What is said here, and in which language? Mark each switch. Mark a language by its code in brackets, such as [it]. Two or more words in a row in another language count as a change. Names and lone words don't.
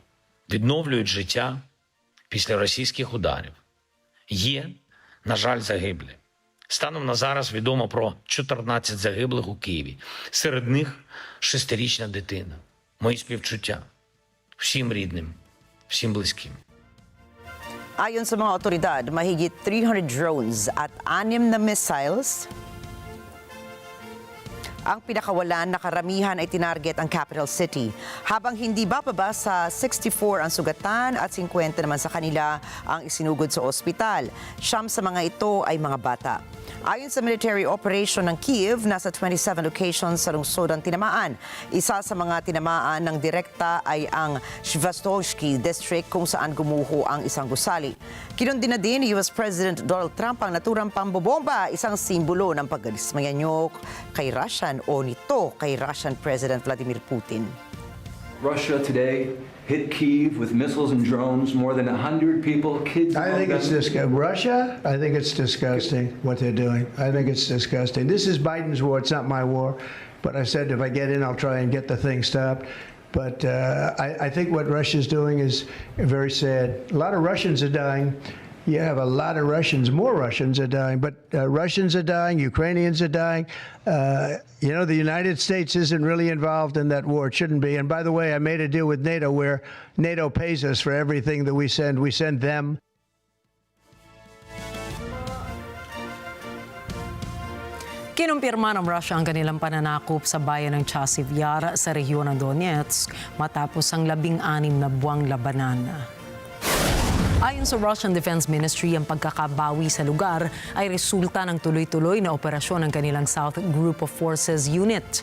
[uk] Відновлюють життя після російських ударів. Є, на жаль, загиблі. Станом на зараз відомо про 14 загиблих у Києві. Серед них 6-річна дитина. Мої співчуття всім рідним, всім близьким. [tl] Ayon sa mga otoridad, mahigit 300 drones at 6 na missiles ang pinakawalan na karamihan ay tinarget ang [en] capital city. [tl] Habang hindi bababa sa 64 ang sugatan at 50 naman sa kanila ang isinugod sa ospital. 9 sa mga ito ay mga bata. Ayon sa [en] military operation [tl] ng Kiev, nasa 27 locations sa lungsod ang tinamaan. Isa sa mga tinamaan ng direkta ay ang Shvastovsky District kung saan gumuho ang isang gusali. Kinundina din ni US President Donald Trump ang naturang pambobomba, isang simbolo ng pagdismayanyo kay Russian o nito kay Russian President Vladimir Putin. [en] Russia today hit Kyiv with missiles and drones, more than 100 people, kids. I think it's disgusting. Russia, I think it's disgusting what they're doing. I think it's disgusting. This is Biden's war. It's not my war. But I said if I get in, I'll try and get the thing stopped. But I think what Russia's doing is very sad. A lot of Russians are dying. You have a lot of Russians, more Russians are dying, but Russians are dying, Ukrainians are dying. You know, the United States isn't really involved in that war. It shouldn't be. And by the way, I made a deal with NATO where NATO pays us for everything that we send. We send them. [tl] Kinumpirma ng Russia ang kanilang pananakop sa bayan ng Chasiv Yar sa rehiyon ng Donetsk matapos ang 16 na buwang labanan. Ayon sa Russian Defense Ministry, ang pagkakabawi sa lugar ay resulta ng tuloy-tuloy na operasyon ng kanilang South Group of Forces Unit.